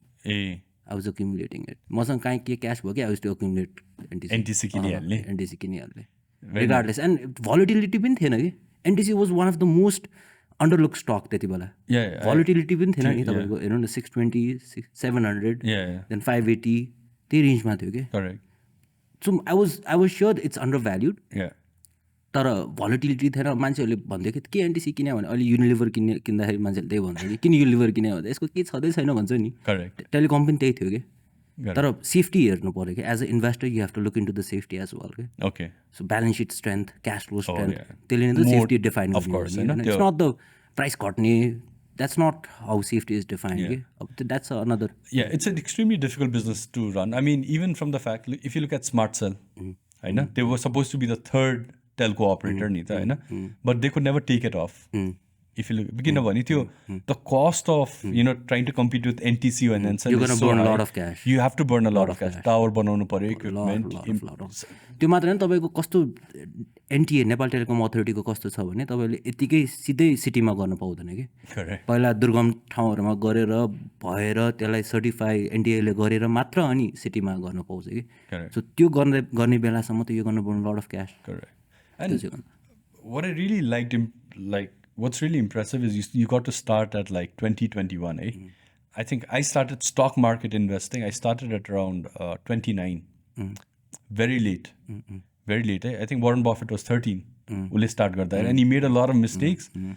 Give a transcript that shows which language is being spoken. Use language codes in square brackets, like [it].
[en] I was accumulating it. [ne] मसँग कहीँ के cash भयो कि [en] I used to accumulate NTC. [ne] NTC किनिहाल्ने. NTC किनिहाल्ने. Regardless. And volatility पनि थिएन कि. [en] NTC was one of the most underlooked stock [ne] त्यति बेला. Volatility पनि थिएन नि तपाईँको हेर्नु न 620, 700, then 580 त्यही रेन्जमा थियो कि. [en] Correct. So I was sure it's undervalued. Yeah. [ne] तर भोलिटिलिटी थिएन मान्छेहरूले भन्थ्यो कि के एनटिसी किन्यो भने अहिले युनिलिभर किन्दाखेरि मान्छेले त्यही भन्थ्यो कि किन युनिलिभर किन्यो भने यसको केही छँदै छैन भन्छ नि. करेक्ट. टेलिकम पनि त्यही थियो कि. तर सेफ्टी हेर्नु पऱ्यो कि [en] as a investor you have to look into the safety as well [ne] कि. [en] Okay. [ne] So balance seat strength cash flow strength त्यसले नै त सेफ्टी डिफाइन गर्छ. [en] It's not the price घट्ने. That's not how safety is defined. Yeah. That's another. Yeah, it's an extremely difficult business to run. I mean, even from the fact, if you look at Smart Cell, they were supposed to be the third telco operator, but they could never take it off. If you look, the cost of trying to compete with NTC and Ncell, you're going to burn a lot of cash. You have to burn a lot of cash. [ne] Tower बनाउनु पर्यो, equipment. त्यो मात्र हैन तपाईको कस्तो NTA Nepal telecom अथोरिटीको कस्तो छ भने तपाईले यतिकै सिधै सिटीमा गर्न पाउँदैन कि. पहिला दुर्गम ठाउँहरुमा गरेर भएर त्यसलाई सर्टिफाई एनटीए ले गरेर मात्र अनि सिटीमा गर्न पाउँछ कि. सो त्यो गर्ने बेलासम्म त यो गर्न [en] burn a lot of cash. Correct. And what I really liked what's really impressive is you got to start at like 2021, eh? I think I started stock market investing. I started at around 29. Very late. Very late, eh? I think Warren Buffett was 13. [ne] Ulle start garda [en] and he made a lot of mistakes.